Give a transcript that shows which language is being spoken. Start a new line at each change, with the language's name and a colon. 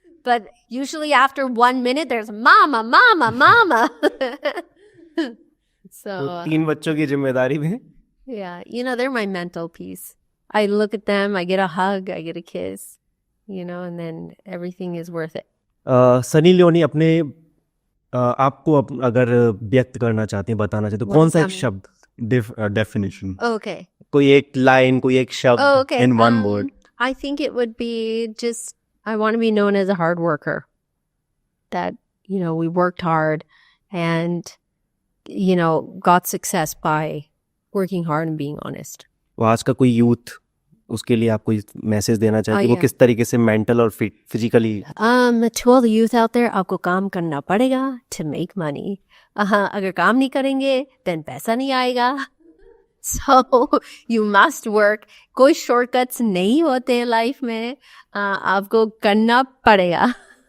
English: But usually after 1 minute, there's mama, mama, mama. So,
Hindi: 3 बच्चों की जिम्मेदारी में?
English: yeah, they're my mental peace. I look at them, I get a hug, I get a kiss, and then everything is worth it.
Hindi: Sunny Leone अपने आपको अगर व्यक्त करना चाहते हैं, बताना चाहते हैं, तो कौन सा एक शब्द?
English: Definition. Okay. कोई एक line, कोई एक शब्द? Oh, okay. In one word. I think it would be just, I want to be known as a hard worker. That, we worked hard and, got success by working hard and being honest.
Hindi: वो आज का कोई youth, उसके लिए आप कोई message देना चाहते हैं? वो
English: yeah.
Hindi: किस तरीके से मेंटल और physically?
English: To all the youth out there,
Hindi: आपको काम करना पड़ेगा
English: to make money.
Hindi: अगर काम नहीं करेंगे, then पैसा नहीं आएगा.
English: So you must work.
Hindi: कोई shortcuts नहीं होते हैं लाइफ में. आपको करना पड़ेगा.